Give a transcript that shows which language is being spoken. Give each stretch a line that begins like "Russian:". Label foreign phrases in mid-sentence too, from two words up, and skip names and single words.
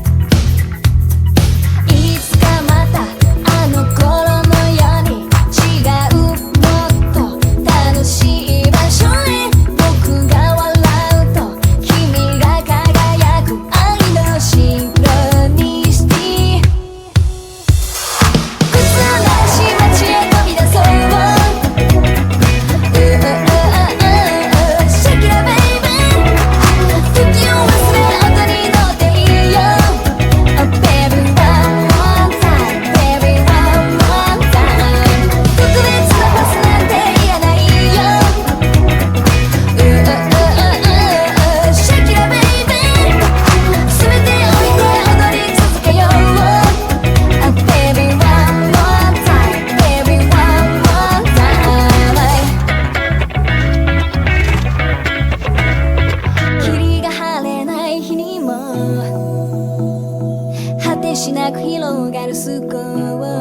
Japanese: いつかまたあの頃のように違うもっと楽しい場所へ僕が笑うと君が輝く愛のシンクロニシティ普通なし街へ飛び出そう
English: Shake it up baby
Japanese: 時を忘れ音に乗っていいよ
English: Oh baby one more time Baby one more time
Japanese: 特別なパスなんていらないよ
English: Shake it up baby
Japanese: 全て置いて踊り続けよう
English: Oh baby one more time Baby one more time
Japanese: 霧が晴れない日にも果てしなく広がるスコー